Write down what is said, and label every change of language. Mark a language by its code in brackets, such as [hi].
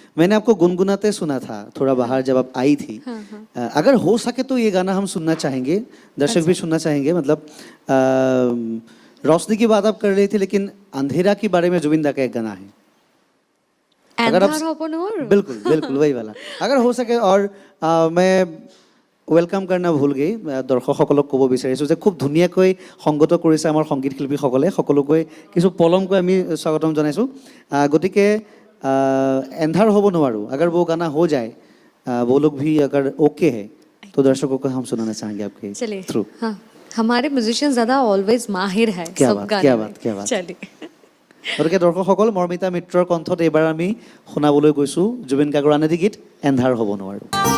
[hi] मैंने आपको गुनगुनाते सुना था थोड़ा बाहर जब आप आई थी। अगर हो सके तो ये गाना हम सुनना चाहेंगे, दर्शक भी सुनना चाहेंगे। मतलब रोशनी की बात आप कर रही थी, लेकिन अंधेरा के बारे में जुबिन दा का एक गाना है। अगर आप- एंधार ओपन और बिल्कुल बिल्कुल वही वाला अगर हो सके। और मैं [as] ৱেলকাম [hi] करना [as] ভুল গৈ দৰ্শকসকলক ক'ব বিচাৰিছোঁ যে খুব ধুনীয়াকৈ সংগত কৰিছে আমাৰ সংগীত শিল্পীসকলে। সকলোকৈ কিছু পলমকৈ আমি স্বাগতম জনাইছোঁ। গতিকে এন্ধাৰ হ'ব নোৱাৰোঁ, [hi] अगर वो गाना हो जाए, वो लोग भी अगर ओके है तो दर्शकों को हम सुनाना चाहेंगे आपके चलिए [en] Through. [hi] हाँ, हमारे म्यूजिशियन ज्यादा ऑलवेज माहिर है क्या सब बात, गाने क्या में। बात, क्या बात। चलिए [as] গতিকে দৰ্শকসকল, মৰ্মিতা মিত্ৰৰ কণ্ঠত এইবাৰ আমি শুনাবলৈ গৈছোঁ জুবিন গাৰ্গৰ আন এটি গীত এন্ধাৰ হ'ব নোৱাৰোঁ।